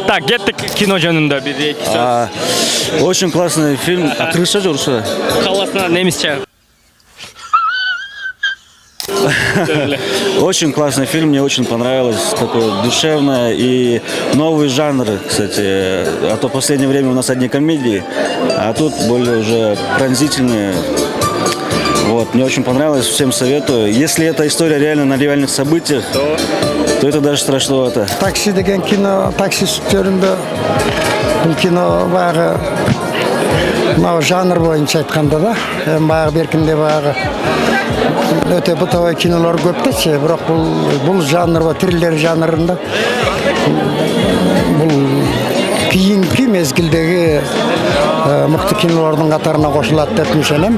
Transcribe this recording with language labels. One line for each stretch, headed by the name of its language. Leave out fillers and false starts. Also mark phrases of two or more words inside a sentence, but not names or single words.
Kyrgyz: Так, кеттик кино жөнүндө 1-2 сөз.
Russian: Очень классный фильм. Крыша же Урсула.
Kyrgyz: Каласына немисче.
Russian: Очень классный фильм, мне очень понравилось. Такое душевное и новый жанр, кстати. А то в последнее время у нас одни комедии, а тут более уже пронзительные. Вот, мне очень понравилось, всем советую. Если эта история реально на реальных событиях, то это даже страшновато.
Kyrgyz: Такси деген кино, таксист жөнүндө бул кино баягы мына жанр боюнча айтканда да, баягы беркинде баягы өтө бытовой кинолор көп дечи, бирок бул жанр, триллер жанрында бул кийинки мезгилдеги мыкты кинолордун катарына кошулат деп ишенем.